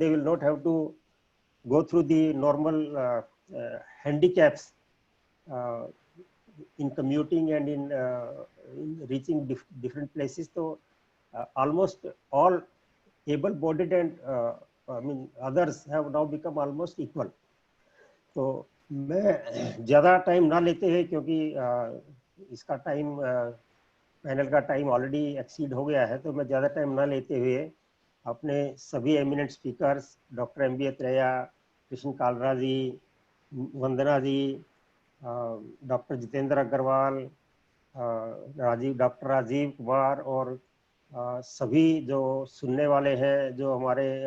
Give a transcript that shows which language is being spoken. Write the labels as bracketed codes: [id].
[en] They will not have to go through the normal handicaps in commuting and in reaching different places. So almost all able-bodied and I mean others have now become almost equal. [hi] तो मैं ज़्यादा time ना लेते हुए क्योंकि इसका time panel का time already exceed हो गया है, तो मैं ज़्यादा टाइम ना लेते हुए अपने सभी eminent speakers doctor MB Atreya, Krishna Kalra जी, वंदना जी, डॉक्टर जितेंद्र अग्रवाल, डॉक्टर राजीव कुमार और सभी जो सुनने वाले हैं, जो हमारे